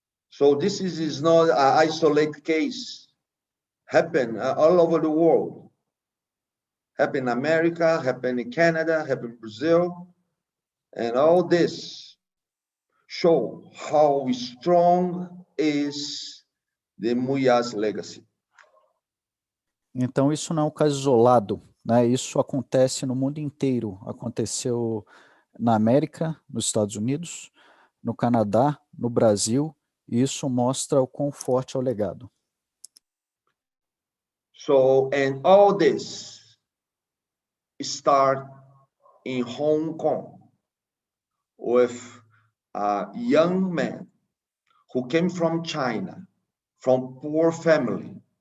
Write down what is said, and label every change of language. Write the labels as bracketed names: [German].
[English] So this is not an isolated case. Happen all over the world. Happen in America, happen in Canada, happen in Brazil, and all this show how strong is the Muyas legacy. [Portuguese] Então, isso não é um caso isolado, né? Isso acontece no mundo inteiro. Aconteceu na América, nos Estados Unidos, no Canadá, no Brasil, e isso mostra o quão forte é o legado. [English] So, and all this start in Hong Kong with a young man who came from China, from poor family.